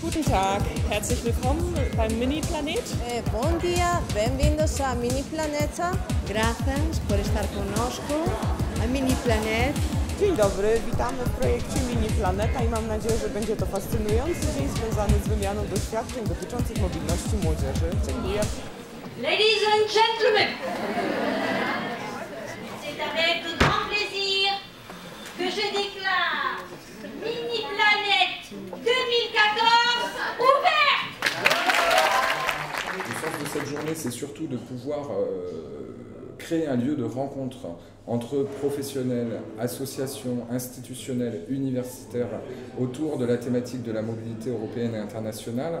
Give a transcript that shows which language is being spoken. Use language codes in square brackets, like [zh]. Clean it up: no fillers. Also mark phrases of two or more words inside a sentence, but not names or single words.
[de] Tag, herzlich willkommen beim Mini-Planet. [pt] Bom dia, bem-vindos a Mini Planeta. [es] Gracias por estar conosco a Mini Planet. [pl] Dzień dobry, witamy w projekcie Mini Planeta i mam nadzieję, że będzie to fascynujący dzień związany z wymianą doświadczeń dotyczących mobilności młodzieży. Dziękuję. [en] Ladies and gentlemen, [fr] c'est avec grand plaisir que je déclare Mini Planète 2014 ouverte. Le sens de cette journée, c'est surtout de pouvoir créer un lieu de rencontre entre professionnels, associations, institutionnels, universitaires autour de la thématique de la mobilité européenne et internationale.